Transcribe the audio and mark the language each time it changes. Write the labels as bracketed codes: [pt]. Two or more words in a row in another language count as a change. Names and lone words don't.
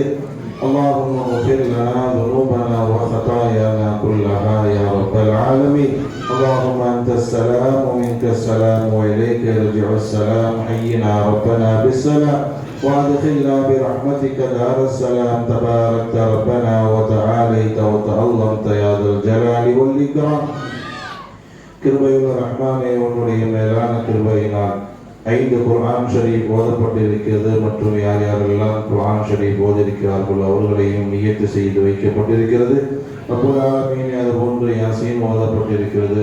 [ar] اللهم اغفر لنا ذنوبنا وخطايانا كلها يا رب العالمين. اللهم أنت السلام ومنك السلام وإليك يرجع السلام. حينا ربنا بالسلام وأدخلنا برحمتك دار السلام. تباركت ربنا وتعاليت وتعظمت يا ذا الجلال والإكرام. [ta] கிருபையுள்ள ரஹ்மானே, உன்னுடைய மேலான கிருபையினால் 5 [ar] قرآن شريف [ta] ஓதப்பட்டிருக்கிறது மற்றும் யார் யாரெல்லாம் [ar] قرآن شريف [ta] ஓதிருக்கிறார்களோ அவர்களையும் நியத்து செய்து வைக்கப்பட்டிருக்கிறது. [ar] رب العالمين [ta] அதுபோன்று யாசீன் ஓதப்பட்டிருக்கிறது.